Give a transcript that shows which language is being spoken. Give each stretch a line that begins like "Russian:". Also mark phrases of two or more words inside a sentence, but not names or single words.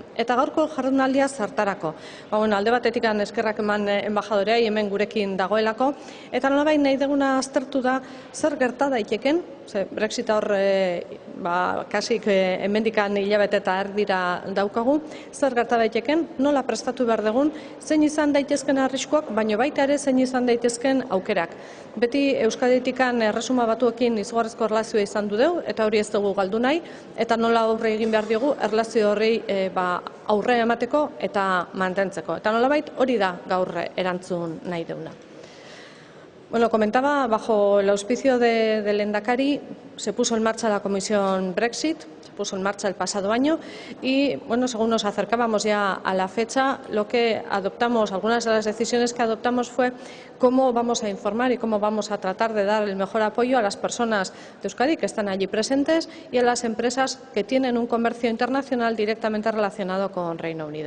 Basque: Eta gaurko jardunaldia zertarako. Alde batetik eskerrak eman enbajadoreai hemen gurekin dagoelako, eta nolabait nahi deguna aztertu da zer gerta daiteken, Brexit hor kasik hemendikan hilabete eta erdira daukagu, zer gerta daiteken, nola prestatu behar dugun, zein izan daitezken arriskuak, baina baita ere zein izan daitezken aukerak. Beti Euskaditikan Erresuma Batuekin izugarrizko erlazioa izan du deu, eta hori ez dugu galdu nahi, eta nola aurre egin behar diogu erlazio horri aurre emateko eta mantentzeko. Eta nolabait hori da gaur erantzun nahi deuna.
Spanish: Comentaba, bajo el auspicio del Lehendakari se puso en marcha la Comisión Brexit, se puso en marcha el pasado año y, según nos acercábamos ya a la fecha, lo que adoptamos, algunas de las decisiones que adoptamos fue cómo vamos a informar y cómo vamos a tratar de dar el mejor apoyo a las personas de Euskadi que están allí presentes y a las empresas que tienen un comercio internacional directamente relacionado con Reino Unido.